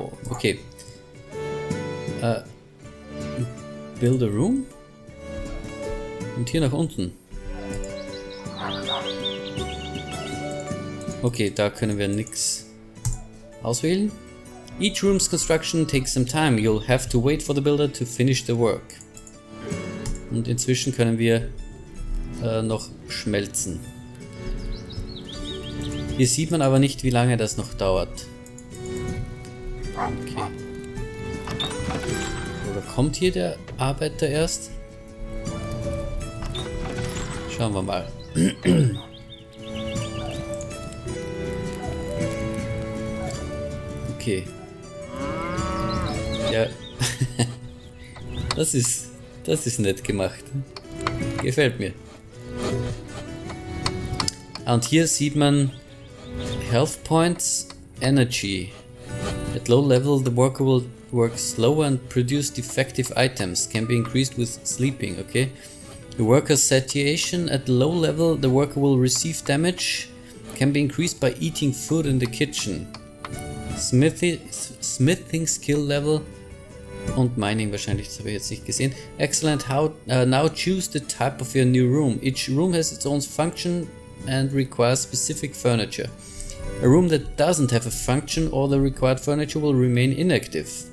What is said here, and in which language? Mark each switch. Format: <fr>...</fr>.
<en>Okay. Build a room.</en> <de>Und hier nach unten. Okay, da können wir nichts auswählen.</de> <en>Each room's construction takes some time. You'll have to wait for the builder to finish the work.</en> <de>Und inzwischen können wir noch schmelzen. Hier sieht man aber nicht, wie lange das noch dauert. Okay. Oder kommt hier der Arbeiter erst? Schauen wir mal. Okay. Ja. Das ist nett gemacht. Gefällt mir. Und hier sieht man Health Points, Energy.</de> <en>At low level the worker will work slower and produce defective items. Can be increased with sleeping, okay? The worker's satiation at low level the worker will receive damage. Can be increased by eating food in the kitchen. Smithing skill level</en> <de>und Mining wahrscheinlich, das habe ich jetzt nicht gesehen.</de> <en>Excellent. Now choose the type of your new room. Each room has its own function and requires specific furniture. A room that doesn't have a function or the required furniture will remain inactive.</en>